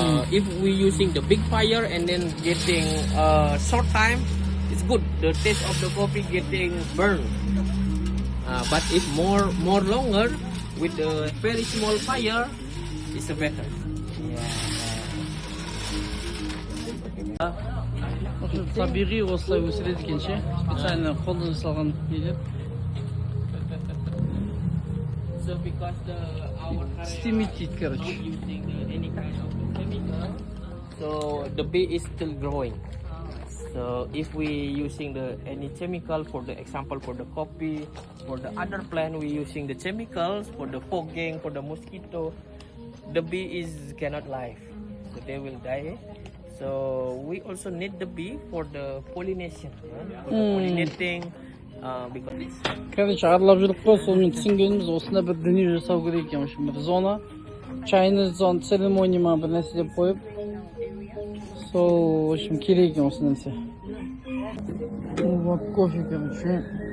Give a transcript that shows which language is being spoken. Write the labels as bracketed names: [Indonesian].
[English] If we using the big fire and then getting short time, it's good. The taste of the coffee getting burned. But if more longer with the very small fire, it's better. [Kazakh] Табиғи осылай өсіреді екен ше, [Russian] специально [Kazakh] қолдан жасалған нелер. [English] So because our Steam it, [Russian] короче. [English] using any kind of chemical, so the bee is still growing. So if we using any chemical, for the example for the coffee, for the other plant we using the chemicals for the fogging, for the mosquito, the bee cannot live, so they will die. So we also need the bee for the pollination, for the pollinating. [Russian] Короче, [Kazakh] аралап жүріп қой, сонымен түсінгеніміз осында бір дүние жасау керек екен. Бір зона, [Russian] чайный [Kazakh] зона, церемония ма бір нәрсе деп қойып, сол, [Russian] в общем, [Kazakh] керек екен осы нәрсе. [Russian] Вот кофе, короче.